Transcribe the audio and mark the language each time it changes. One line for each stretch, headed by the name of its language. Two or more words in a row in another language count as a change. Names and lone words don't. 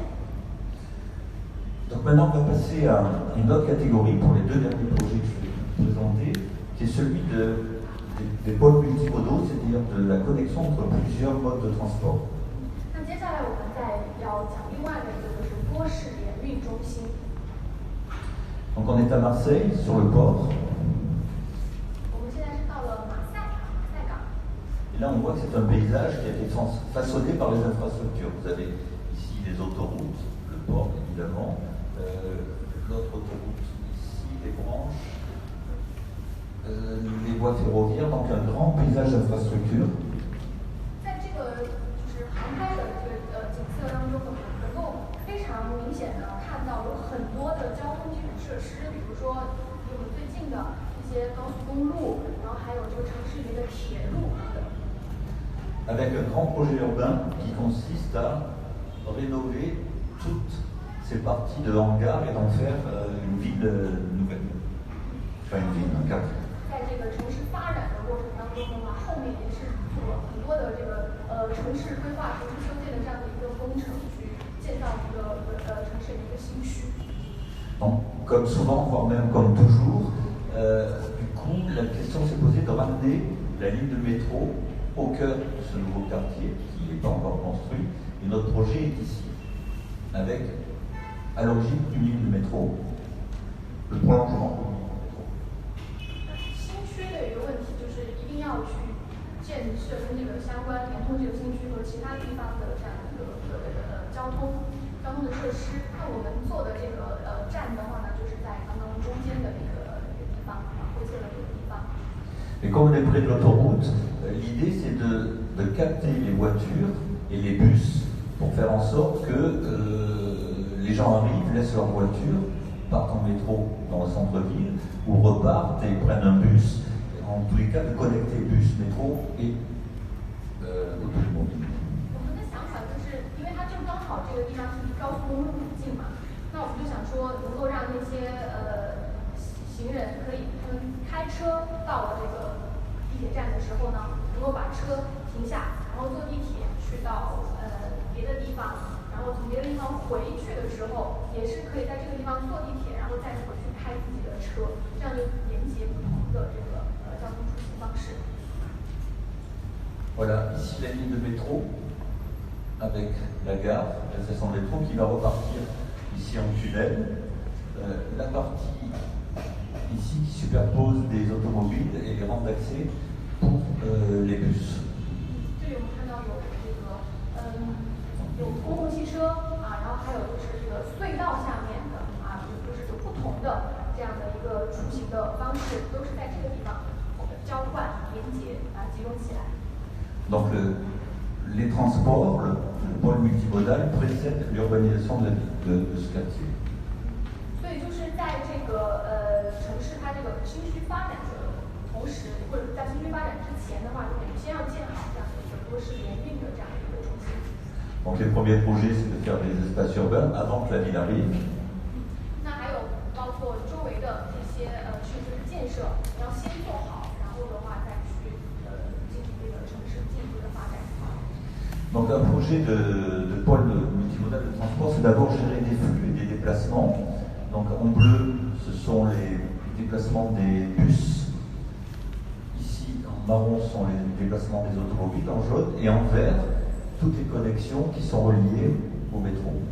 French: Donc maintenant, on va passer à une autre catégorie pour les deux derniers projets que je vais vous présenter, qui est celui des pôles multimodaux, c'est-à-dire de la connexion entre plusieurs modes de transport.
Chinese: 那接下来我们再要讲另外的一个就是多式联运中心。
French: Donc on est à Marseille, sur le port.
Chinese: 我们现在是到了马赛港。
French: Et là, on voit que c'est un paysage qui a été façonné par les infrastructures. Vous avez ici les autoroutes, le port évidemment. L'autre autoroute ici, les branches, les voies ferroviaires, donc un grand paysage d'infrastructure.
Chinese: 在这个就是航拍的这个景色当中，能够非常明显的看到有很多的交通基础设施，比如说离我们最近的一些高速公路，然后还有这个城市里面的铁路等等。
French: Avec un grand projet urbain qui consiste à rénover toutes ces parties de hangar et d'en faire une ville nouvelle. Enfin, une ville, un cadre.
Chinese: 在这个城市发展的过程当中的话，后面也是做了很多的这个城市规划、城市修建的这样的一个工程，去建造一个城市的一个新区。
French: Donc, comme souvent, voire même comme toujours, du coup, la question s'est posée de ramener la ligne de métro au cœur de ce nouveau quartier qui n'est pas encore construit. Et notre projet est ici, avec à l'origine une ligne de métro, le prolongement d'une ligne de métro.
Chinese: 新区的一个问题就是一定要去建设跟这个相关联通这个新区和其他地方的这样的一个交通的设施。那我们做的这个站的话呢，就是在刚刚中间的这个地方灰色的这个地方。
French: Et comme on est près de l'autoroute, l'idée c'est de capter les voitures et les bus pour faire en sorte que les gens arrivent, laissent leur voiture, partent en métro dans le centre-ville ou repartent et prennent un bus. Et en tous les cas, de connecter bus, métro et automobile.
Chinese: 我们的想法就是，因为它正刚好这个地方是离高速公路很近嘛，那我们就想说，能够让那些行人可以他们开车到了这个地铁站的时候呢，能够把车停下，然后坐地铁去到别的地方，然后从别的地方回去的时候，也是可以在这个地方坐地铁，然后再回去开自己的车，这样就连接不同的这个交通出行方式。
French: Voilà, ici la ligne de métro avec la gare, la station de métro qui va repartir ici en tunnel. La partie ici qui superpose des automobiles et les rampes d'accès pour les bus.
Chinese: 这里我们看到有这个有公共汽车啊，然后还有就是这个隧道下面的啊，就是有不同的这样的一个出行的方式，都是在这个地方交换、连接啊，集中起来。
French: Donc les transports, le pôle multimodal précède l'urbanisation de ce quartier.
Chinese: 所以就是在这个城市它这个新区发展的同时，或者在新区发展之前的话，就得先要建好这样的一个多式联运的这样的一个中心。
French: Donc les premiers projets, c'est de faire des espaces urbains avant que la ville arrive.
Chinese: 那还有包括周围的这些区就是建设，你要先做好，然后的话再去进行这个城市进一步的发展。
French: Donc un projet de pôle multimodal de transport, c'est d'abord gérer des flux et des déplacements. Donc en bleu, ce sont les déplacements des bus. Ici, en marron, ce sont les déplacements des automobiles. En jaune et en vert, toutes les connexions qui sont reliées au métro.